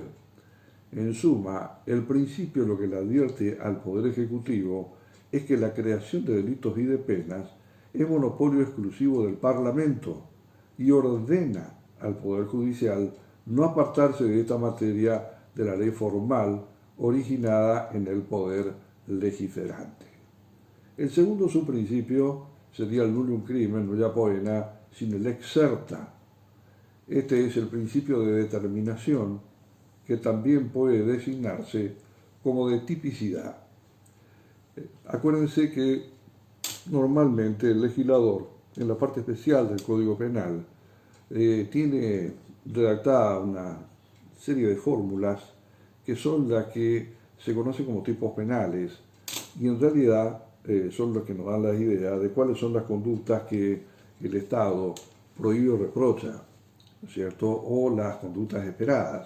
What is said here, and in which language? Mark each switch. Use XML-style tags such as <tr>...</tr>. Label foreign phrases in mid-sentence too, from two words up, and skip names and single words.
<es>En suma, el principio lo que le advierte al Poder Ejecutivo es que la creación de delitos y de penas es monopolio exclusivo del Parlamento y ordena al Poder Judicial no apartarse de esta materia de la ley formal originada en el Poder Legiferante. El segundo subprincipio sería el</es> <la>nullum crimen nulla poena sine lex certa.</la> <es>Este es el principio de determinación que también puede designarse como de tipicidad. Acuérdense que normalmente el legislador, en la parte especial del Código Penal, tiene redactada una serie de fórmulas que son las que se conocen como tipos penales y en realidad son los que nos dan la idea de cuáles son las conductas que el Estado prohíbe o reprocha, ¿no es cierto?, o las conductas esperadas.</es>